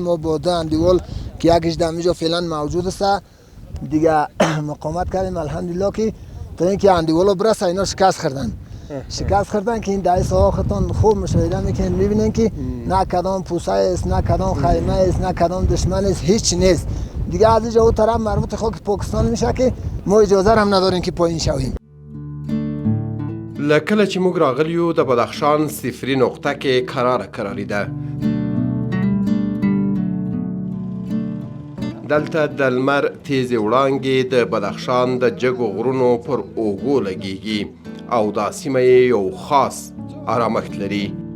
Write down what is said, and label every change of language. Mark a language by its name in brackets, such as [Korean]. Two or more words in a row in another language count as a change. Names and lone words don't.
[Persian] ما با دو اندیوال که یکیش دمیجا فعلا موجود است دیگه مقاومت کردیم الحمدلله که تا اینکه اندیوالا برسه اینا شکست خوردن که این در ساحه خودتون خوب مشاهده میکنید میبینین که نه کدام پوسه است نه کدام خیمه است نه کدام دشمن است، هیچ نیست. دیگه از اینجا اون طرف مربوط خاک پاکستان میشه که ما اجازه هم نداریم که پایین شویم. [Pashto] لکله چې موږ راغلیو د بدخشان صفري نقطه کې کراري ده. دلته د لمر تیزې وړانګې د بدخشان د جګو غرونو پر اوږو لګیږي او دا سیمه یو خاص آرامښت لري.